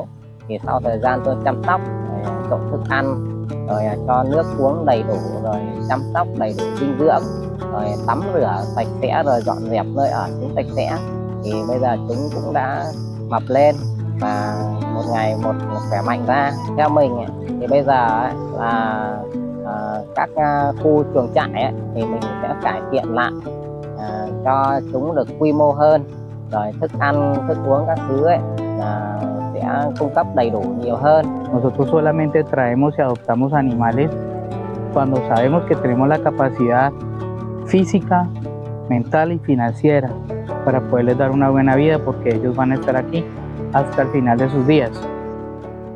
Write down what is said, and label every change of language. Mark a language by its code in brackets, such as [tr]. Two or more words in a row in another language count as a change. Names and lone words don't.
[vi] Thì sau thời gian tôi chăm sóc, trộn thức ăn, rồi cho nước uống đầy đủ, rồi chăm sóc đầy đủ dinh dưỡng, rồi tắm rửa sạch sẽ, rồi dọn dẹp nơi ở chúng sạch sẽ, thì bây giờ chúng cũng đã mập lên và một ngày một khỏe mạnh ra. Theo mình thì bây giờ là các khu chuồng trại thì mình sẽ cải thiện lại cho chúng được quy mô hơn, rồi thức ăn, thức uống các thứ sẽ cung cấp đầy đủ nhiều hơn. [es] Nosotros solamente traemos y adoptamos animales cuando sabemos que tenemos la capacidad física, mental y financiera para poderles dar una buena vida, porque ellos van a estar aquí hasta el final de sus días.